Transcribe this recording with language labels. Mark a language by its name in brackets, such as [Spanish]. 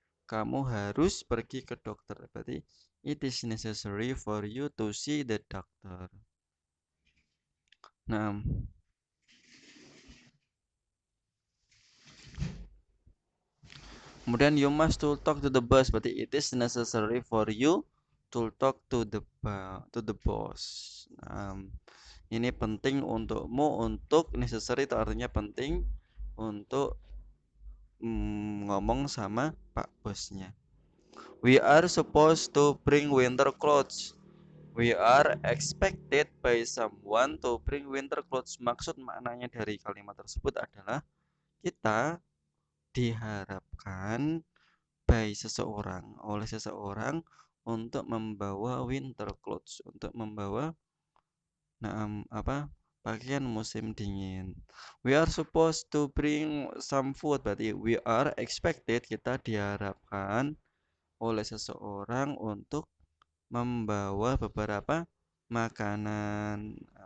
[Indonesian] Kamu harus pergi ke dokter. [English] Berarti it is necessary for you to see the doctor. [Indonesian] Nah, kemudian [English] you must to talk to the boss. Berarti it is necessary for you to talk to the boss. [Indonesian] Ini penting untukmu, untuk necessary itu artinya penting untuk ngomong sama pak bosnya. [English] We are supposed to bring winter clothes. We are expected by someone to bring winter clothes. [Indonesian] Maksud maknanya dari kalimat tersebut adalah kita diharapkan oleh seseorang untuk membawa winter clothes, untuk membawa pakaian musim dingin. [English] We are supposed to bring some food. [Indonesian] Berarti [English] we are expected, [Indonesian] kita diharapkan oleh seseorang untuk membawa beberapa makanan.